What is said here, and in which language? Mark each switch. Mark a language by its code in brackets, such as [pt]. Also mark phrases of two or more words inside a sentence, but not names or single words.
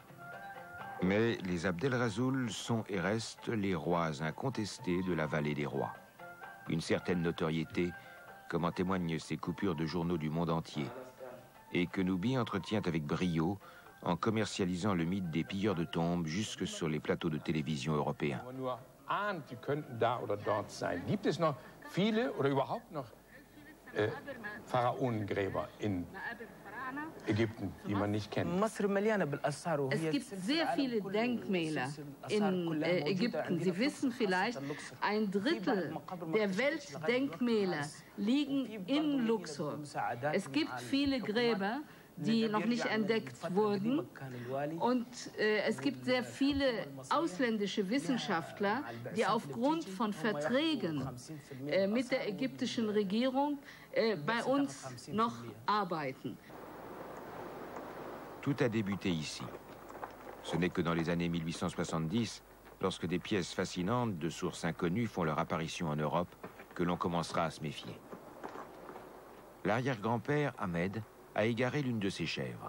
[fr] Mais les Abdel Razoul sont et restent les rois incontestés de la vallée des rois. Une certaine notoriété, comme en témoignent ces coupures de journaux du monde entier, et que Noubi entretient avec brio en commercialisant le mythe des pilleurs de tombes jusque sur les plateaux de télévision européens. [de] Ägypten, die man nicht kennt. Es gibt sehr viele Denkmäler in Ägypten. Sie wissen vielleicht, 1/3 der Weltdenkmäler liegen in Luxor. Es gibt viele Gräber, die noch nicht entdeckt wurden. Und es gibt sehr viele ausländische Wissenschaftler, die aufgrund von Verträgen mit der ägyptischen Regierung bei uns noch arbeiten. [fr] Tout a débuté ici. Ce n'est que dans les années 1870, lorsque des pièces fascinantes de sources inconnues font leur apparition en Europe, que l'on commencera à se méfier. L'arrière-grand-père, Ahmed, a égaré l'une de ses chèvres.